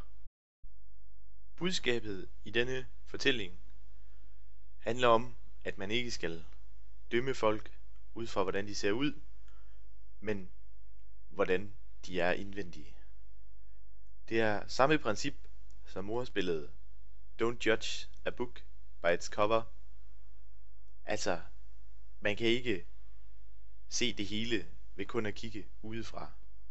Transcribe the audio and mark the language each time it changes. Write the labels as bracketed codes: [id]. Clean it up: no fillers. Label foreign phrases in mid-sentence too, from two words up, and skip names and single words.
[da] Budskabet i denne fortælling handler om, at man ikke skal dømme folk ud fra hvordan de ser ud, men hvordan de er indvendige. Det er samme princip som ordspillet [en] Don't judge a book by its cover. [da] Altså, man kan ikke se det hele ved kun at kigge udefra.